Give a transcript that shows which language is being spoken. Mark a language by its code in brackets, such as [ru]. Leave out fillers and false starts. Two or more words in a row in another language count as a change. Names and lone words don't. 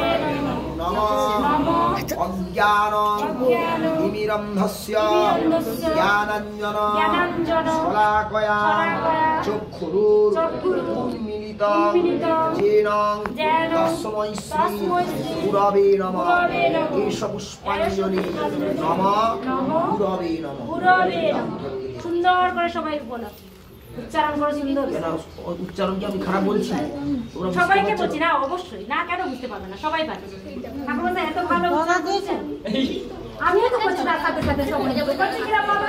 [sa] अज्ञानतिमिरन्धस्य ज्ञानाञ्जन शलाकया चक्षुरुन्मीलितं येन तस्मै श्री गुरवे नमः। केशपुष्पाञ्जलि नमः गुरवे नमः। [bn] সুন্দর করে সবাই বলো, উচ্চারণ করে সুন্দর। উচ্চারণ কি আমি খারাপ বলছি? সবাইকে বলছি না, অবশ্যই না, কেন বুঝতে পারবে না, সবাই পারে। ঠাকুর মশাই এত ভালো উচ্চারণ করেছেন, আমিও তো করছি তার সাথে সাথে সবাই করছি কি না বাবা?